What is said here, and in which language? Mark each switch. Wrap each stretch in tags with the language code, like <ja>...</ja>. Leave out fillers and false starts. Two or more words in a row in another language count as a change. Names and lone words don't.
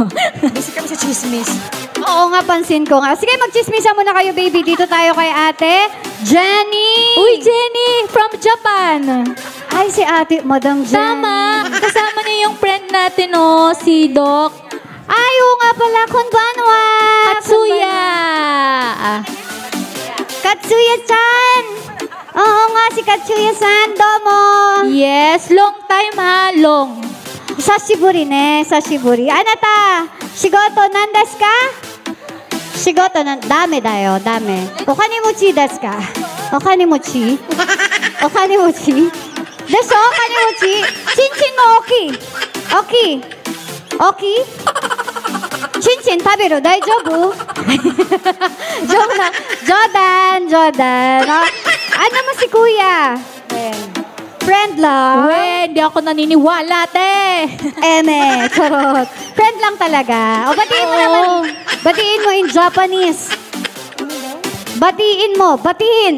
<tl>Busy kami sa chismis. Oo nga, pansin ko nga. Sige, magchismisa muna kayo, baby. Dito tayo kay ate Jenny. Uy, Jenny, from Japan. Ay, si ate, Madam Jenny. Tama. Kasama niya yung friend natin, si Doc. Ay, oo nga pala.</tl> <ja>Konbanwa.</ja> <tl>Katsuya. Katsuya-chan. Oo nga, si Katsuya-san. Domo.</tl> <en>Yes, long time ha, long.</en> <ja>久しぶりね、久しぶり。あなた、仕事何ですか? 仕事何、ダメだよ、ダメ. お金持ちですか？お金持ち？お金持ち? でしょ、お金持ち？ちんちんも大きい？大きい? 大きい？ちんちん食べる、大丈夫?</ja> <tl>Joke na. Jodan. Ano mo si kuya? Friend lang? We, hindi ako naniniwala, te. Eme, charot. Friend lang talaga. O, batiin mo naman. Batiin mo</tl> <en>in Japanese.</en> <tl>Batiin mo. Batiin.</tl>